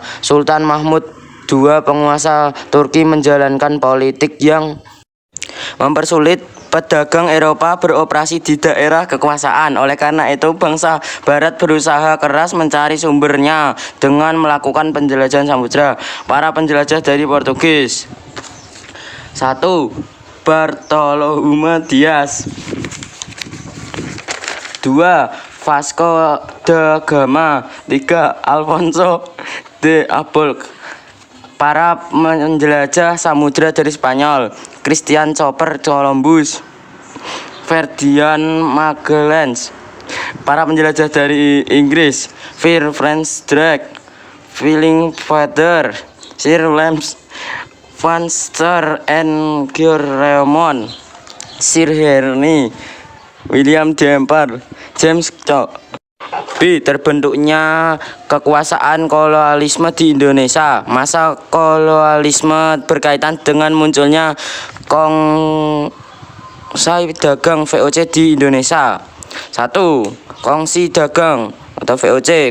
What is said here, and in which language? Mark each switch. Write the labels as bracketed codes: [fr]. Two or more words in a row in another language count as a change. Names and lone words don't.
[id] Sultan Mahmud II, penguasa Turki, menjalankan politik yang mempersulit pedagang Eropa beroperasi di daerah kekuasaan. Oleh karena itu, bangsa Barat berusaha keras mencari sumbernya dengan melakukan penjelajahan samudra. Para penjelajah dari Portugis. 1. Bartolomeu Dias. 2. Vasco da Gama. 3. Alfonso de Albuquerque. Para penjelajah samudra dari Spanyol. Christian Cooper Columbus. Ferdinand Magellan. Para penjelajah dari Inggris. Sir Francis Drake, William Feather, Sir James Vanster and Raymond, Sir Henry William Dampier, James Cook. B. Terbentuknya kekuasaan kolonialisme di Indonesia. Masa kolonialisme berkaitan dengan munculnya kongsi dagang VOC di Indonesia. 1. Kongsi dagang atau VOC.